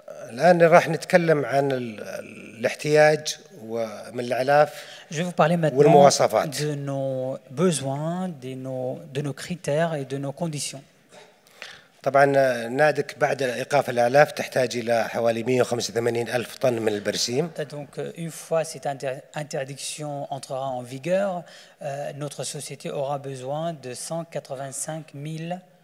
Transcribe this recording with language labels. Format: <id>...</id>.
<ar>الآن راح نتكلم عن الاحتياج من الأعلاف.</ar> <fr>Je vais vous parler maintenant de nos besoins, de nos critères et de nos conditions.</fr> <ar>طبعا نادك بعد إيقاف الإعلاف تحتاج إلى حوالي 185 ألف طن من البرسيم.</ar> <fr>Donc, une fois cette interdiction entrera en vigueur, notre société aura besoin de 185 000</fr>